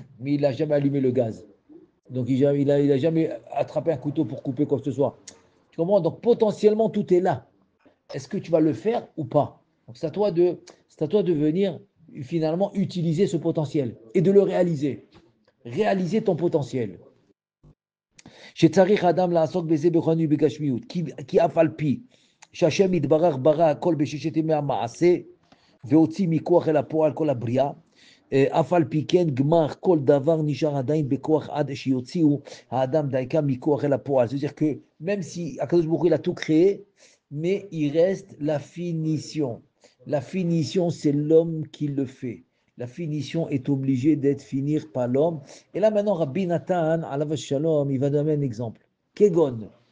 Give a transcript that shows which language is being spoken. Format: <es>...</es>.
<fr>Mais il n'a jamais allumé le gaz. Donc il a jamais attrapé un couteau pour couper quoi que ce soit. Tu comprends? Donc potentiellement, tout est là. Est-ce que tu vas le faire ou pas? Donc c'est à toi de venir finalement utiliser ce potentiel et de le réaliser. Réaliser ton potentiel.</fr> <he>שצריך אדם לעסוק בזה בכוננות ובגשמיות, כי אף על פי שהשם יתברך ברא הכל בששת ימי המעשה, והוציא מכוח אל הפועל כל הבריאה, אף על פי כן גמר כל דבר נשאר עדיין בכוח עד שיוציאו האדם דייקה מכוח אל הפועל.</he> <fr>C'est-à-dire que même si Akadosh Baruch Hu, il a tout créé, mais il reste la finition. La finition, c'est l'homme qui le fait. La finition est obligée d'être finie par l'homme. Et là maintenant, Rabbi Nathan, alav shalom, il va donner un exemple. Kegon.</fr>